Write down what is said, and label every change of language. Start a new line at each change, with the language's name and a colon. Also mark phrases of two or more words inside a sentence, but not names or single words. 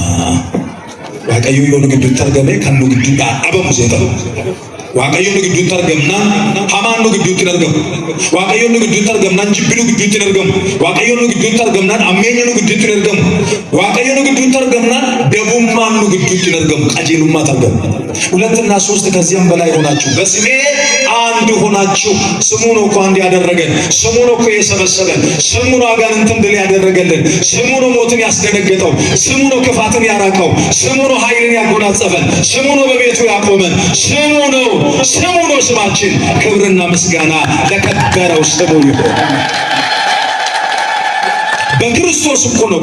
Oromo: Waaqayyo yoo nu gidduutti argame kan nu gidduudhaa dhabamu seeta. Waaqayyo nu gidduutti argamnaan hamaan nu gidduutti argamu. Waaqayyo nu gidduutti argamnaan jibbi nu gidduutti argamu. Waaqayyo nu gidduutti argamnaan ammeenyi nu gidduutti argamu. Waaqayyo nu gidduutti argamnaan ደቡማን nu gidduutti argamu. qajeelumማት argamu.
Amharic: ሁለትና ሶስት ከዚያም በላይ ሆናችሁ በስሜ አንድ ሆናችሁ ስሙ ነው እኮ አንድ ያደረገን፣ ስሙ ነው እኮ የሰበሰበን፣ ስሙ ነው አጋንንትን ድል ያደረገልን፣ ስሙ ነው ሞትን ያስደነገጠው፣ ስሙ ነው ክፋትን ያራቀው፣ ስሙ ነው ኃይልን ያጎናጸፈን፣ ስሙ ነው በቤቱ ያቆመን፣ ስሙ ነው ስማችን። ክብርና ምስጋና ለከበረው ስሙ ይሁን። በክርስቶስ እኮ ነው